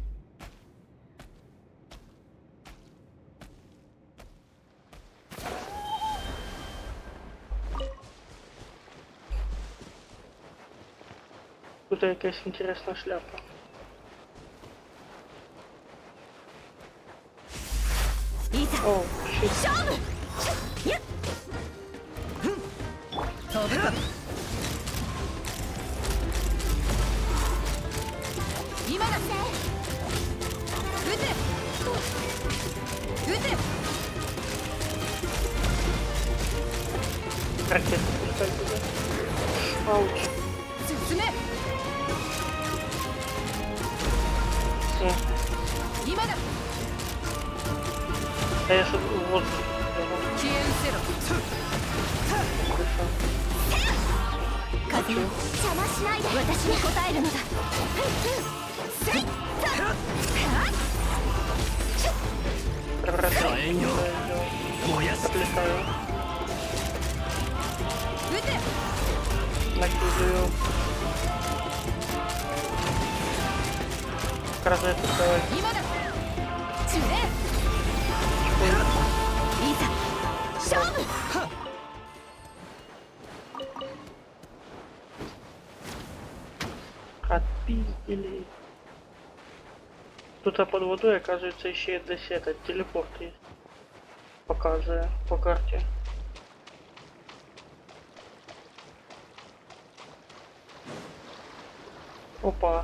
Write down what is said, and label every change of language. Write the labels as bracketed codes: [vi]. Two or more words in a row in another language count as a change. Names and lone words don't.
[ru] Тут якась интересная шляпа. О, щит. [ja] 飛ぶか今だ撃て撃て [ru] Ракеты пускай туда. Ауч. [ja] 進め [ru] Все. [ja] 今だ [ru] А я что в воздухе. [ja] 消え失せろ風邪邪魔しないで私に応えるのだ [ru] Превратил. Отвлекаю. [ja] 撃て [ru] Накидываю. Розетку давай. [ja] 今だジュレいざ勝負 [ru] Отпиздили. Тут под водой, оказывается, еще и здесь этот телепорт есть. Показываю по карте. Опа.